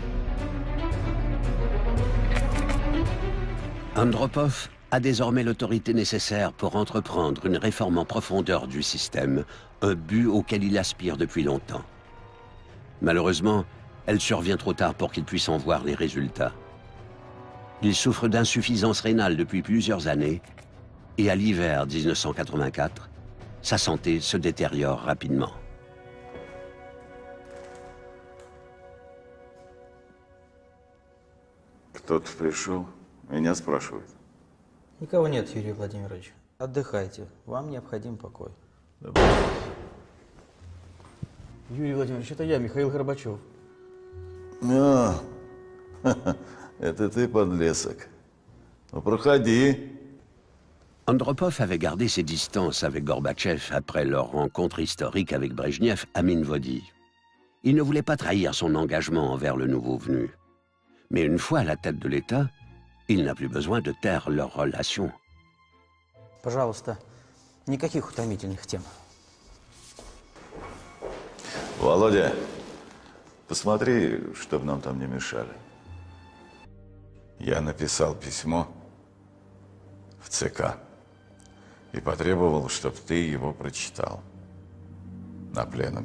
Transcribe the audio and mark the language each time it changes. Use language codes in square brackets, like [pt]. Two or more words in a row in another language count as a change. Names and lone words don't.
[fr] Andropov a désormais l'autorité nécessaire pour entreprendre une réforme en profondeur du système, un but auquel il aspire depuis longtemps. Malheureusement, elle survient trop tard pour qu'il puisse en voir les résultats. Il souffre d'insuffisance rénale depuis plusieurs années et à l'hiver 1984, sa santé se détériore rapidement. [ru] Кто-то пришел, меня спрашивает. Никого нет, Юрий Владимирович. Отдыхайте. Вам необходим покой. Юрий Владимирович, это я, Михаил Горбачев. А, это ты, подлесок. Ну, проходи. [fr] Andropov avait gardé ses distances avec Gorbatchev après leur rencontre historique avec Brejnev à Minvodi. Il ne voulait pas trahir son engagement envers le nouveau venu. Mais une fois à la tête de l'État, il n'a plus besoin de taire leurs relations. [ru] Пожалуйста, никаких утомительных тем. Володя, посмотри, чтобы нам там не мешали. Я написал письмо в ЦК и потребовал, чтобы ты его прочитал на пленуме.